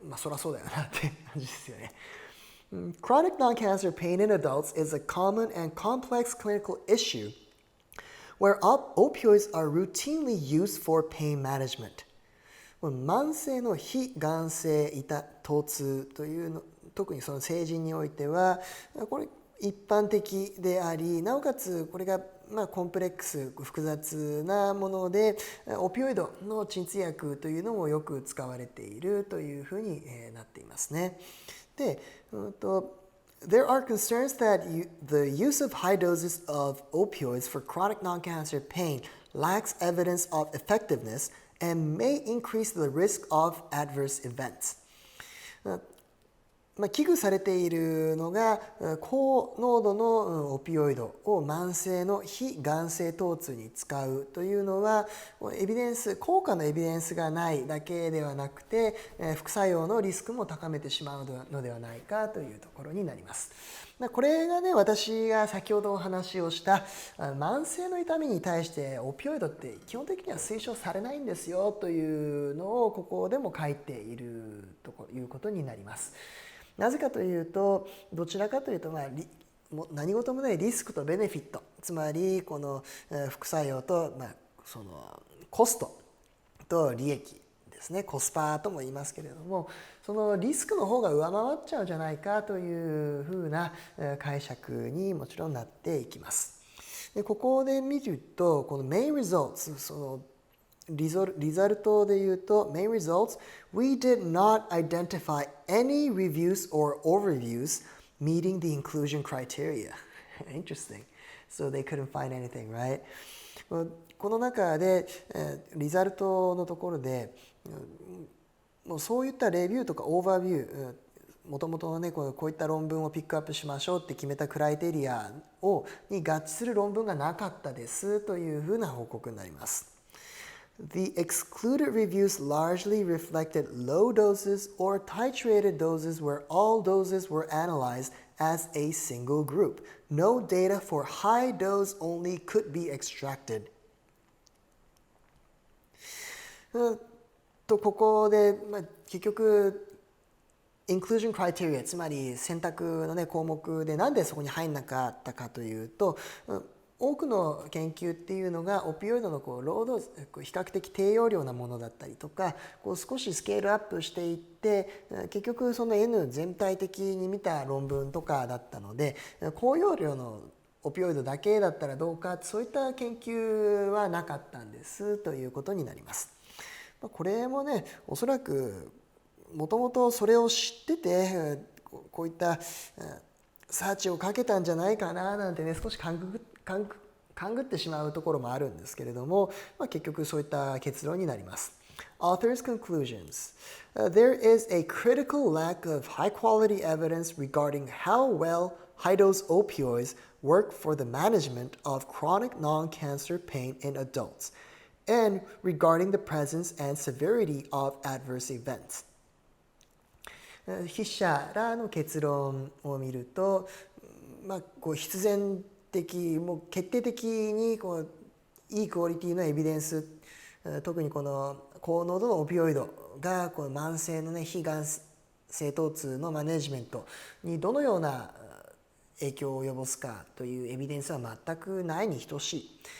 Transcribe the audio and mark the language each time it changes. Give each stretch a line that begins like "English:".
Japanese: そりゃそうだよなって感じですよね。
English: Chronic non-cancer pain in adults is a common and complex clinical issue where opioids are routinely used for pain management.
Japanese: 慢性の非がん性疼痛というの、特にその成人においてはこれ一般的であり、なおかつこれがコンプレックス、複雑なもので、オピオイドの鎮痛薬というのもよく使われているというふうになっていますね。
English: で、There are concerns that the use of high doses of opioids for chronic non-cancer pain lacks evidence of effectiveness and may increase the risk of adverse events.
Japanese: 危惧されているのが高濃度のオピオイドを慢性の非がん性疼痛に使うというのは効果のエビデンスがないだけではなくて副作用のリスクも高めてしまうのではないかというところになります。これがね、私が先ほどお話をした慢性の痛みに対してオピオイドって基本的には推奨されないんですよというのをここでも書いているということになります。なぜかというと、どちらかというと、何事もないリスクとベネフィット、つまりこの副作用と、そのコストと利益ですね、コスパとも言いますけれども、そのリスクの方が上回っちゃうんじゃないかというふうな解釈にもちろんなっていきます。でここで見ると、この
English: main results、
Japanese: そのリザルトで言うと
English: main results, we did not identify any reviews or overviews meeting the inclusion criteria. Interesting. So they couldn't find anything, right?
Japanese: この中でリザルトのところでもうそういったレビューとかオーバービュー、もともとのね、こういった論文をピックアップしましょうって決めたクライテリアに合致する論文がなかったですというふうな報告になります。
English: The excluded reviews largely reflected low doses or titrated doses where all doses were analyzed as a single group. No data for high dose only could be extracted.
Japanese: ここで、結局inclusion criteria、つまり選択の、項目でなんでそこに入んなかったかというと、多くの研究っていうのがオピオイドのロード比較的低用量なものだったりとか少しスケールアップしていって結局その N 全体的に見た論文とかだったので高用量のオピオイドだけだったらどうかそういった研究はなかったんですということになります。これもねおそらくもともとそれを知っててこういったサーチをかけたんじゃないかななんてね少し勘ぐってしまうところもあるんですけれども、結局そういった結論になります。
English: Author's conclusions. There is a critical lack of high quality evidence regarding how well high-dose opioids work for the management of chronic non-cancer pain in adults, and regarding the presence and severity of adverse events.
Japanese: 筆者らの結論を見ると、必然もう決定的にいいクオリティのエビデンス、特にこの高濃度のオピオイドが慢性の、非がん性疼痛のマネジメントにどのような影響を及ぼすかというエビデンスは全くないに等しい。